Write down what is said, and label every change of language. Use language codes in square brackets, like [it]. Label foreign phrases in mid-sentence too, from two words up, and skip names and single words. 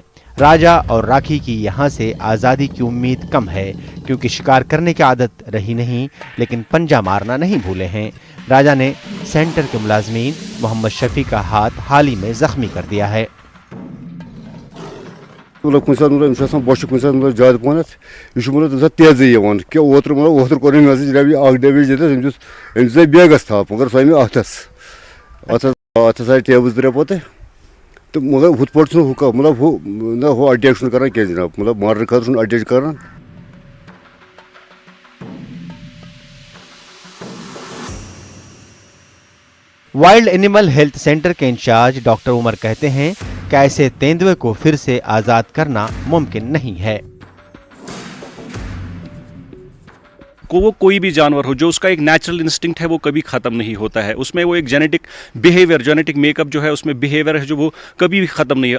[ur] راجا اور راکھی کی یہاں سے آزادی کی امید کم ہے کیونکہ شکار کرنے کی عادت رہی نہیں، لیکن پنجہ مارنا نہیں بھولے ہیں۔ راجا نے سینٹر کے ملازمین محمد شفیع کا ہاتھ حال ہی میں زخمی کر دیا ہے۔ [ks] بوش کن زیادہ پہنت یہ تیزی کہ اوتر کور جناب اخ ڈیویج دس بیگس تھپ مگر سو اتھس اتھس آئی ٹیبس 3 پتہ تو مگر ہُتھ پٲٹھۍ چھُنہٕ مطلب ہُہ اٹیک چھُنہٕ کران کینٛہہ جناب، مطلب مارنہٕ خٲطرٕ چھُنہٕ اٹیک کران۔ [ur] وائلڈ اینیمل ہیلتھ سینٹر کے انچارج ڈاکٹر عمر کہتے ہیں کہ ایسے تیندوے کو پھر سے آزاد کرنا ممکن نہیں ہے۔ وہ کوئی بھی جانور ہو جو اس کا ایک [en] natural instinct [ur] ہے وہ کبھی ختم نہیں ہوتا ہے، اس میں وہ ایک [en] genetic behaviour, genetic make up [ur] جو ہے اس میں بیہیویئر ہے جو وہ کبھی بھی ختم نہیں ہے۔